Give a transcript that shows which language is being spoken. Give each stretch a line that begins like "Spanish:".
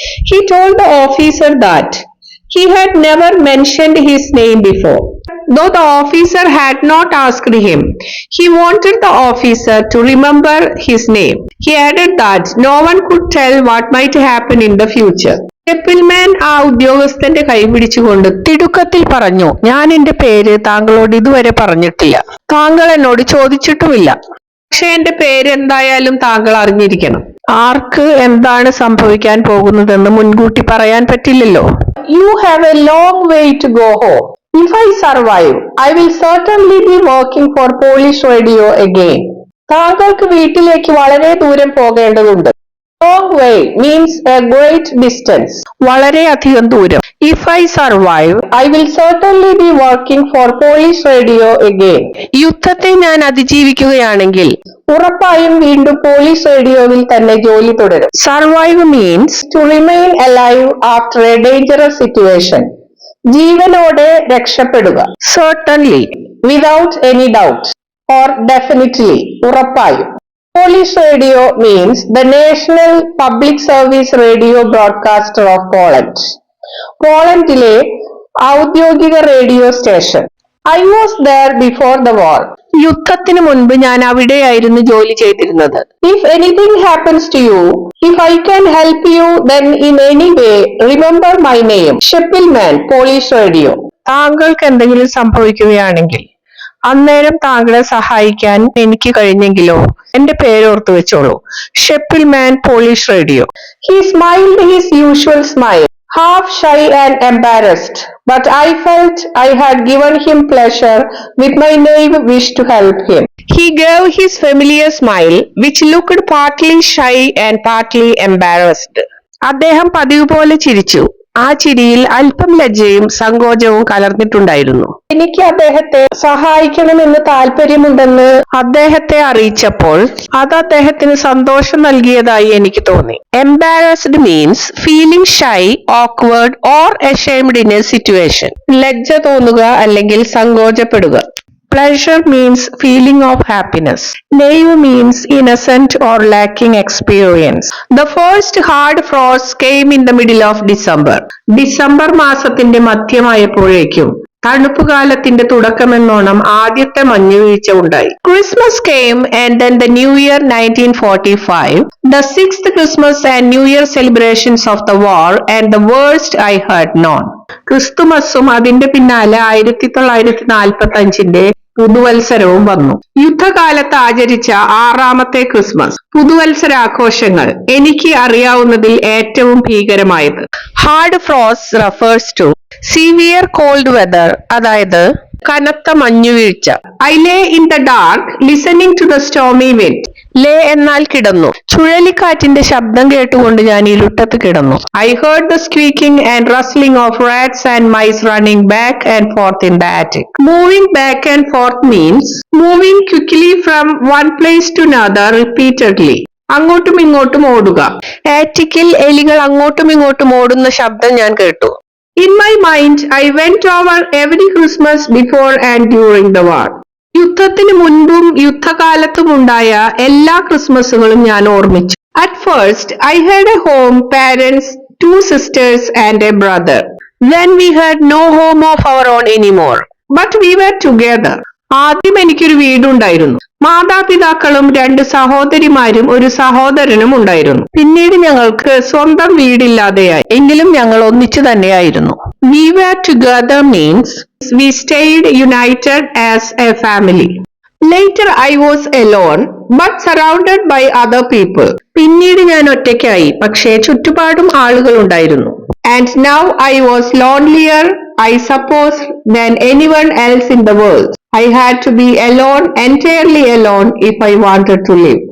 English: He told the officer that he had never mentioned his name before. Though the officer had not asked him, he wanted the officer to remember his name. He added that no one could tell what might happen in the future.
Malayalam: ഷെപ്പിൽമാൻ ആ ഉദ്യോഗസ്ഥന്റെ കൈ പിടിച്ചുകൊണ്ട് തിടുക്കത്തിൽ പറഞ്ഞു, ഞാൻ എന്റെ പേര് താങ്കളോട് ഇതുവരെ പറഞ്ഞിട്ടില്ല, താങ്കൾ എന്നോട് ചോദിച്ചിട്ടുമില്ല. പക്ഷെ എന്റെ പേര് എന്തായാലും താങ്കൾ അറിഞ്ഞിരിക്കണം. ആർക്ക് എന്താണ് സംഭവിക്കാൻ പോകുന്നതെന്ന് മുൻകൂട്ടി പറയാൻ പറ്റില്ലല്ലോ.
English: You have a long way to go home. If I survive, I will certainly be working for Polish radio again.
Malayalam: താങ്കൾക്ക് വീട്ടിലേക്ക് വളരെ ദൂരം പോകേണ്ടതുണ്ട്.
English: Long way means a great distance.
Malayalam: വളരെയധികം ദൂരം.
English: If I survive, I will certainly be working for Polish radio again.
Malayalam: യുദ്ധത്തെ ഞാൻ അതിജീവിക്കുകയാണെങ്കിൽ ഉറപ്പായും വീണ്ടും പോളിഷ് റേഡിയോവിൽ തന്നെ ജോലി തുടരും.
English: Survive means to remain alive after a dangerous situation.
Malayalam: ജീവനോടെ രക്ഷപ്പെടുക.
English: Certainly, without any doubt, or definitely,
Malayalam: ഉറപ്പായും.
English: Polish radio means the national public service radio broadcaster of Poland.
Malayalam: പോളണ്ടിലെ ഔദ്യോഗിക radio station.
English: I was there before the war.
Malayalam: യുദ്ധത്തിന് മുൻപ് ഞാൻ അവിടെയായിരുന്നു ജോലി ചെയ്തിരുന്നത്.
English: If anything happens to you, if I can help you, then in any way, remember my name.
Malayalam: ഷെപ്പിൽമാൻ, polish radio. താങ്കൾക്ക് എന്തെങ്കിലും സംഭവിക്കുകയാണെങ്കിൽ അന്നേരം താങ്കളെ സഹായിക്കാൻ എനിക്ക് കഴിഞ്ഞെങ്കിലോ എന്റെ പേരോർത്തു വെച്ചോളൂ. ഷെപ്പിൽമാൻ, polish radio.
English: He smiled his usual smile, half shy and embarrassed, but I felt I had given him pleasure with my naive wish to help him. He gave his familiar smile, which looked partly shy and partly embarrassed.
Malayalam: അദ്ദേഹം പതിവ് പോലെ ചിരിച്ചു. ആ ചിരിയിൽ അല്പം ലജ്ജയും സങ്കോചവും കലർന്നിട്ടുണ്ടായിരുന്നു. എനിക്ക് അദ്ദേഹത്തെ സഹായിക്കണമെന്ന് താല്പര്യമുണ്ടെന്ന് അദ്ദേഹത്തെ അറിയിച്ചപ്പോൾ അത് അദ്ദേഹത്തിന് സന്തോഷം നൽകിയതായി എനിക്ക് തോന്നി.
English: Embarrassed means feeling shy, awkward or ashamed in a situation.
Malayalam: ലജ്ജ തോന്നുക അല്ലെങ്കിൽ സങ്കോചപ്പെടുക.
English: Pleasure means feeling of happiness. Naive means innocent or lacking experience. The first hard frost came in the middle of December.
Malayalam: December മാസത്തിന്റെ മധ്യമായപ്പോഴേക്കും തണുപ്പുകാലത്തിന്റെ തുടക്കമെന്നോണം ആദ്യത്തെ മഞ്ഞുവീഴ്ച ഉണ്ടായി.
English: Christmas came and then the New Year 1945, the sixth Christmas and New Year celebrations of the war and the worst I had known.
Malayalam: ക്രിസ്തുമസും അതിന്റെ പിന്നാലെ 1945 പുതുവത്സരവും വന്നു. യുദ്ധകാലത്ത് ആചരിച്ച 6ാമത്തെ Christmas, പുതുവത്സരാഘോഷങ്ങൾ എനിക്ക് അറിയാവുന്നതിൽ ഏറ്റവും ഭീകരമായത്.
English: hard frost refers to severe cold weather,
Malayalam: അതായത് കനത്ത മഞ്ഞുവീഴ്ച.
English: I lay in the dark listening to the stormy wind.
Malayalam: ലേ എന്നാൽ കിടന്നു. ചുഴലിക്കാറ്റിന്റെ ശബ്ദം കേട്ടുകൊണ്ട് ഞാൻ ഇരുട്ടത്ത് കിടന്നു.
English: I heard the squeaking and rustling of rats and mice running back and forth in the attic. Moving back and forth means moving quickly from one place to another repeatedly.
Malayalam: അങ്ങോട്ടും ഇങ്ങോട്ടും ഓടുക. ആറ്റിക്കിൽ എലികൾ അങ്ങോട്ടും ഇങ്ങോട്ടും ഓടുന്ന ശബ്ദം ഞാൻ കേട്ടു.
English: In my mind, I went over every Christmas before and during the war.
Malayalam: യുദ്ധത്തിന് മുൻപും യുദ്ധകാലത്തും ഉണ്ടായ എല്ലാ ക്രിസ്മസുകളും ഞാൻ ഓർമ്മിച്ചു.
English: At first, I had a home, parents, 2 sisters and a brother. Then we had no home of our own anymore. But we were together.
Malayalam: ആദ്യം എനിക്കൊരു വീടുണ്ടായിരുന്നു. മാതാപിതാക്കളും 2 സഹോദരിമാരും ഒരു സഹോദരനും ഉണ്ടായിരുന്നു. പിന്നീട് ഞങ്ങൾക്ക് സ്വന്തം വീടില്ലാതെയായി. എങ്കിലും ഞങ്ങൾ ഒന്നിച്ചു തന്നെയായിരുന്നു.
English: We were together means we stayed united as a family. Later I was alone but surrounded by other people.
Malayalam: പിന്നീട് ഞാൻ ഒറ്റയ്ക്കായി, പക്ഷേ ചുറ്റുപാടും ആളുകൾ ഉണ്ടായിരുന്നു.
English: And now I was lonelier, I suppose, than anyone else in the world. I had to be alone, entirely alone, if I wanted to live.